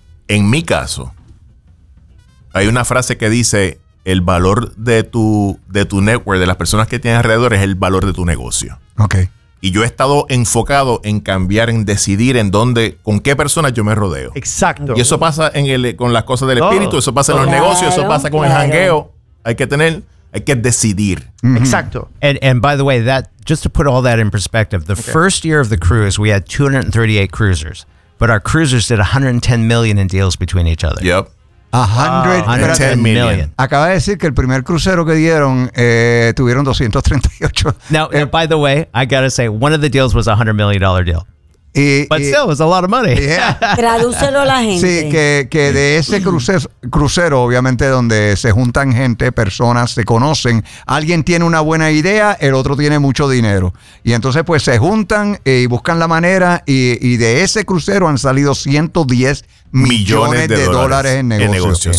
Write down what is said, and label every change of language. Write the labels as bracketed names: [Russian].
[Spanish] En mi caso, hay una frase que dice, el valor de tu network, de las personas que tienes alrededor, es el valor de tu negocio. [English] Ok. [Spanish] Y yo he estado enfocado en cambiar, en decidir en dónde, con qué personas yo me rodeo. Exacto. Y eso pasa con las cosas del espíritu, eso pasa en los negocios, eso pasa con el jangueo. Hay que decidir. Mm-hmm. Exacto. [English] And by the way, that just to put all that in perspective, the first year of the cruise, we had 238 cruisers, but our cruisers did 110 million in deals between each other. Yep. 110 million. [Spanish] Acaba de decir que el primer crucero que dieron tuvieron 238. [English] Now, by the way, I got to say, one of the deals was a $100 million deal. But still, it was a lot of money. Yeah. [Spanish] Tradúcelo a la gente. Sí, que de ese crucero, obviamente, donde se juntan gente, personas, se conocen. Alguien tiene una buena idea, el otro tiene mucho dinero. Y entonces, pues, se juntan y buscan la manera. Y de ese crucero han salido 110 millones de dólares en negocios.